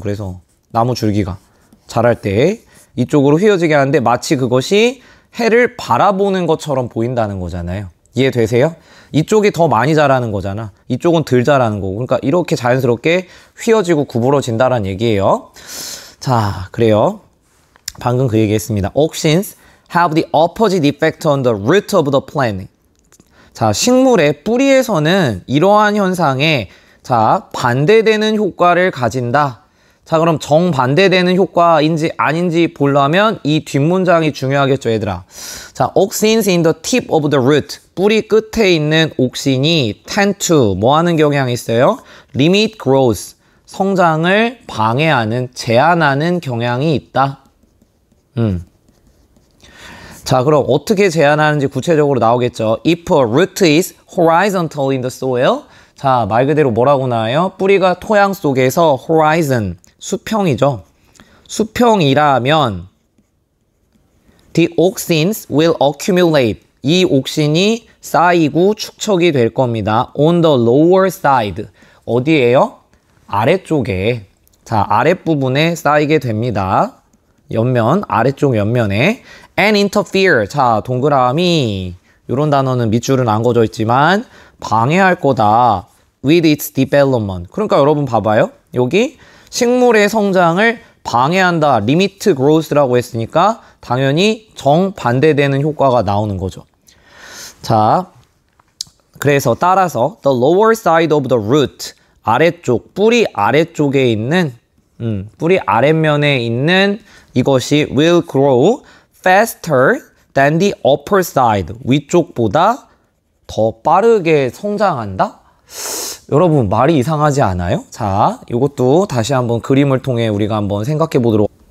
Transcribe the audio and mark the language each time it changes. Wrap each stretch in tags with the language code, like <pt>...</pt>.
<ko>그래서 나무 줄기가 자랄 때 이쪽으로 휘어지게 하는데 마치 그것이 해를 바라보는 것처럼 보인다는 거잖아요. 이해되세요? 이쪽이 더 많이 자라는 거잖아. 이쪽은 덜 자라는 거고. 그러니까 이렇게 자연스럽게 휘어지고 구부러진다는 얘기예요. 자, 그래요. 방금 그 얘기했습니다.</ko> <en>Auxins have the opposite effect on the root of the plant.</en> <ko>자, 식물의 뿌리에서는 이러한 현상에 자, 반대되는 효과를 가진다. 자, 그럼 정반대되는 효과인지 아닌지 보려면 이 뒷문장이 중요하겠죠, 얘들아.</ko> <en>자, auxins in the tip of the root.</en> <ko>뿌리 끝에 있는 옥신이</ko> <en>tend to</en> <ko>뭐 하는 경향이 있어요?</ko> <en>limit growth.</en> <ko>성장을 방해하는, 제한하는 경향이 있다. 자, 그럼 어떻게 제한하는지 구체적으로 나오겠죠.</ko> <en>If a root is horizontal in the soil.</en> <ko>자, 말 그대로 뭐라고 나와요? 뿌리가 토양 속에서 horizon. 수평이죠. 수평이라면</ko> <en>the auxins will accumulate.</en> <ko>이 옥신이 쌓이고 축적이 될 겁니다.</ko> <en>on the lower side.</en> <ko>어디에요? 아래쪽에. 자, 아랫부분에 쌓이게 됩니다. 옆면, 아래쪽 옆면에.</ko> <en>and interfere.</en> <ko>자, 동그라미. 이런 단어는 밑줄은 안 그어져 있지만 방해할 거다.</ko> <en>with its development.</en> <ko>그러니까 여러분 봐봐요. 여기 식물의 성장을 방해한다.</ko> <en>limit growth</en> <ko>라고 했으니까 당연히 정반대되는 효과가 나오는 거죠. 자, 그래서 따라서</ko> <en>the lower side of the root.</en> <ko>아래쪽, 뿌리 아래쪽에 있는 뿌리 아랫면에 있는 이것이</ko> <en>will grow faster than the upper side.</en> <ko>위쪽보다 더 빠르게 성장한다? 여러분, 말이 이상하지 않아요? 자, 이것도 다시 한번 그림을 통해 우리가 한번 생각해 보도록.</ko>